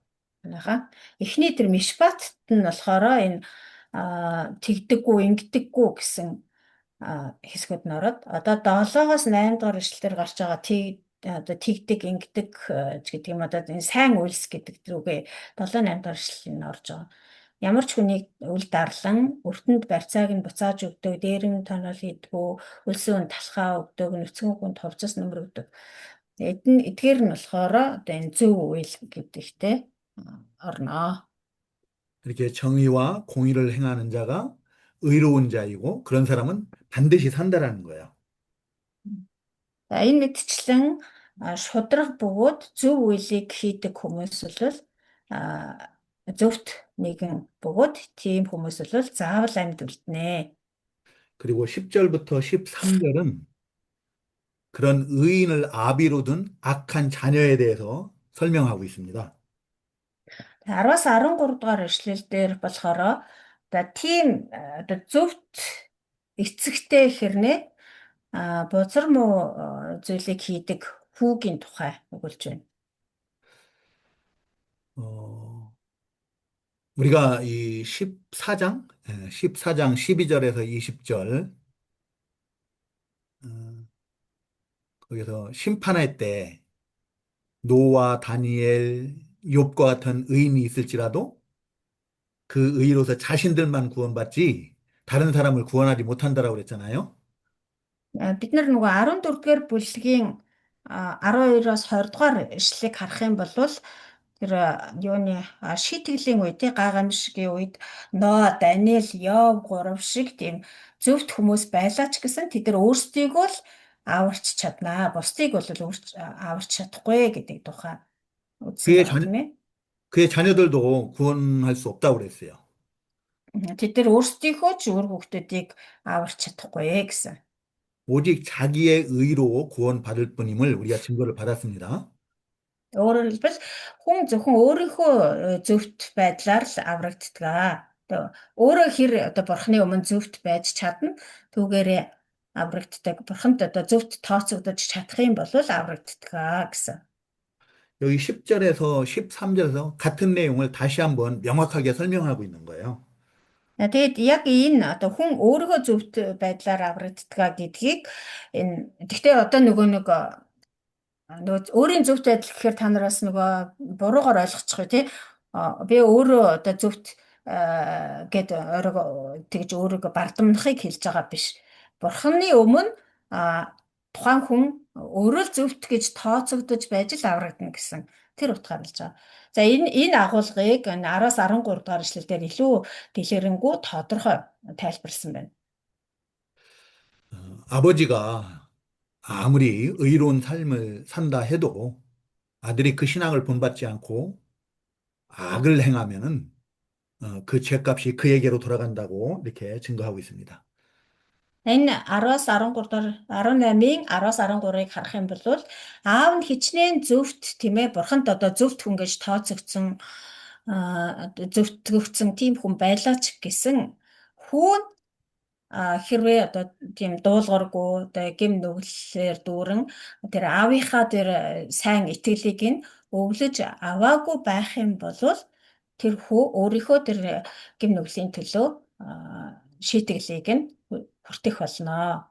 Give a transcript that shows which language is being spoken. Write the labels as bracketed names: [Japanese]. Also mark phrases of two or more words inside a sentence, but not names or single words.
[Mongolian] Манайхаа эхний тэр мишпатт нь болохоор энэ тэгдэггүй, ингэдэггүй гэсэн хэсгүүд нь ороод одоо 7-оос 8 дугаар ишлэлээр гарч байгаа одоо тэгдэг, ингэдэг гэдэг юм одоо энэ сайн үйлс гэдэг рүүгээ 7-8 дугаар ишлэл нь орж байгаа. Ямар ч хүнийг үл дарлан, өртөнд барьцааг нь буцааж өгдөг, дээрэн тонол хийдгүү, өлсөө нь талхаа өгдөг, нүцгэн хүнд хувцас нөмрөгдөг. Эдгээр нь болохоор одоо энэ зөв үйл гэдэгтэй орно. [Korean] 이렇게 정의와 공의를 행하는 자가 의로운 자이고 그런 사람은 반드시 산다라는 거예요. [Mongolian] За энэ мэдчлэн шудраг бөгөөд зөв үйлийг хийдэг хүмүүс бол зөвхт нэгэн бөгөөд тийм хүмүүс бол заавал амьд үлднэ. [Korean] 그리고 10절부터 13절은 그런 의인을 아비로 둔 악한 자녀에 대해서 설명하고 있습니다. [Mongolian] 10-аас 13 дугаар ишлэлдэр болохоор одоо тийм одоо зөвхт эцэгтэй хэрнээ бузар муу зүйлийг хийдэг хүүгийн тухай өгүүлж байна. [Korean] 우리가 이 14장 12절에서 20절 거기서 심판할 때 노아, 다니엘, 욥과 같은 의인이 있을지라도 그 의로서 자신들만 구원받지 다른 사람을 구원하지 못한다라고 그랬잖아요. [Mongolian] Бид нар нөгөө 14-р бүлгийн 12-оос 20 дугаар ишлэлийг харах юм бол тэр юуны шийтгэлийн үед гайхамшигын үед Ноа, Даниэл, Йов 3 шиг тийм зөвхт хүмүүс байлаа ч гэсэн тэд нар өөрсдийг л аварч чаднаа. Бусдыг бол аварч чадахгүй гэдэг тухай үзсэн байна. [Korean] 그의 자녀들도 구원할 수 없다고 그랬어요. [Mongolian] Тэд нар өөрсдийнхөө ч өөр хүүхдүүдийг аварч чадахгүй гэсэн. [Korean] 오직 자기의 의로 구원받을 뿐임을 우리가 증거를 받았습니다. [Mongolian] Өөрөөр хэлбэл хүн зөвхөн өөрийнхөө зөвхт байдлаар л аврагддаг. Одоо өөрөө хэр одоо бурхны өмнө зөвхт байж чадна. Түүгээрээ аврагддаг. Бурханд одоо зөвхт тооцогдож чадах юм бол аврагддаг гэсэн. [Korean] 여기 10절에서 13절에서 같은 내용을 다시 한번 명확하게 설명하고 있는 거예요. [Mongolian] Тэгээд яг энэ одоо хүн өөрийнхөө зөвхт байдлаар аврагддаг гэдгийг энэ гэхдээ одоо нөгөө өөрийн зөвхт байдал гэхээр та нараас нөгөө буруугаар ойлгочих тий. Би өөрөө одоо зөвхт гэд тэгж өөрийгөө бардамнахыг хэлж байгаа биш. Бурханы өмнө тухайн хүн өөрөө л зөвхт гэж тооцогдож байж л аврагдана гэсэн тэр утгаар хэлж байгаа. За энэ агуулгыг 10-аас 13 дугаар ишлэлдэр илүү дэлгэрэнгүй тодорхой тайлбарласан байна. [Korean] 아버지가 아무리 의로운 삶을 산다 해도 아들이 그 신앙을 본받지 않고 악을 행하면은 그 죄값이 그에게로 돌아간다고 이렇게 증거하고 있습니다. [Mongolian] Энэ 10-аас 13 дугаар 18-ийн 10-аас 13-ыг харах юм бол аав нь хичнээн зөвхт тийм ээ бурханд одоо зөвхт хүн гэж тооцогдсон зөвтгөгдсөн тийм хүн байлаа ч гэсэн хүүн хэрвээ одоо тийм дуулуургүй одоо гэм нүглэлээр дүүрэн тэр аавынхаа тэр сайн итгэлийг нь өвлөж аваагүй байх юм бол тэр хүү өөрийнхөө тэр гэм нүглийн төлөө шийтгэлийг нь хүртэх болно.